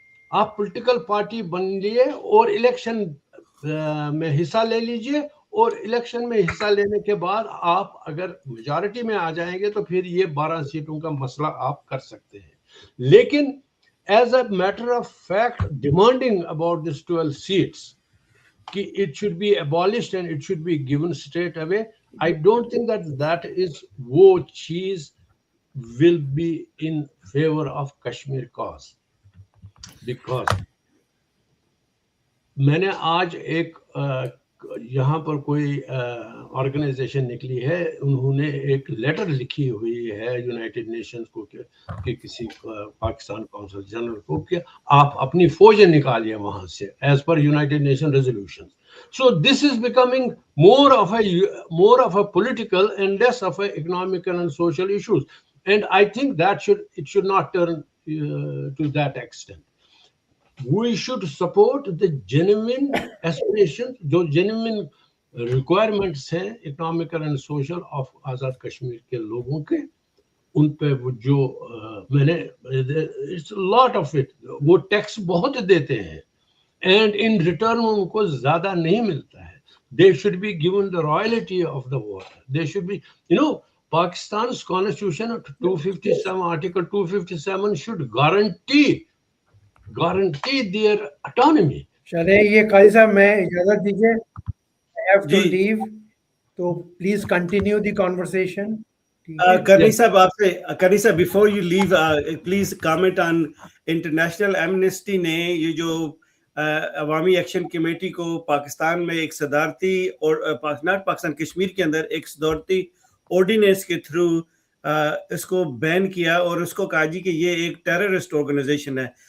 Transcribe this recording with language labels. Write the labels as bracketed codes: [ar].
[ur] آپ political party بن لیے اور الیکشن میں حصہ لے لیجئے, اور الیکشن میں حصہ لینے کے بعد آپ اگر میجارٹی میں آ جائیں گے تو پھر یہ 12 سیٹوں کا مسئلہ آپ کر سکتے ہیں. لیکن [en] as a matter of fact demanding about this 12 seats ki it should be abolished and it should be given straight away, I don't think that is wo cheese will be in favor of Kashmir cause. Because [ur] میں نے آج ایک یہاں پر کوئی organization نکلی ہے, انہوں نے ایک لیٹر لکھی ہوئی ہے یونائٹڈ نیشنز کو کہ کسی پاکستان کونسل جنرل کو کہ آپ اپنی فوجیں نکالیے وہاں سے [en] As per United Nation resolution. So this is becoming more of a political and less of a economical and social issues, and I think that it should not turn to that extent. We should support the genuine aspirations, [ur] جو [en] genuine requirements ہیں economical and social of [ur] Azad Kashmir کے لوگوں کے. ان پہ وہ جو میں نے [en] it's a lot of it, [ur] وہ ٹیکس بہت دیتے ہیں [en] and in return [ur] ان کو زیادہ نہیں ملتا ہے. [en] They should be given the royalty of the water. They should be, Pakistan's constitution 257, article 257 should guarantee their autonomy. [ur] چلے یہ قاضی صاحب میں اجازت دیجیے, [en] I have to leave, [ur] تو [en] Please continue the conversation. [ur] کرنی صاحب آپ سے, کرنی صاحب [en] before you leave please comment on [ur] international Amnesty نے یہ جو عوامی ایکشن کمیٹی کو پاکستان میں ایک صدارتی اور ناٹ پاکستان کشمیر کے اندر ایک صدارتی آرڈیننس کے تھرو اس کو بین کیا اور اس کو کہا جی کہ یہ ایک ٹیررسٹ آرگنائزیشن ہے.